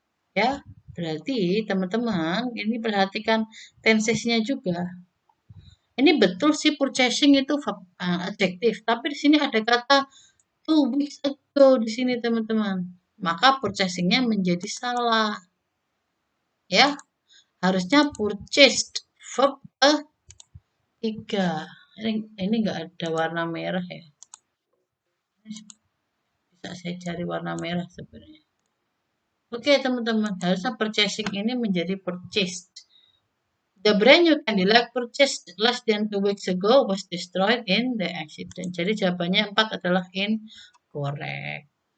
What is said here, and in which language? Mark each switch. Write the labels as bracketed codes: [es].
[id] Ya, berarti teman-teman, ini perhatikan tensesnya juga. Ini betul sih purchasing itu adjektif, tapi di sini ada kata 2 weeks ago di sini teman-teman. Maka purchasingnya menjadi salah. Ya, harusnya purchased verb 3. Ini nggak ada warna merah ya. Bisa saya cari warna merah sebenarnya. Oke teman-teman, harusnya purchasing ini menjadi purchased. [en] The brand new candlelight purchased less than 2 weeks ago was destroyed in the accident. [id] Jadi jawabannya 4 adalah incorrect.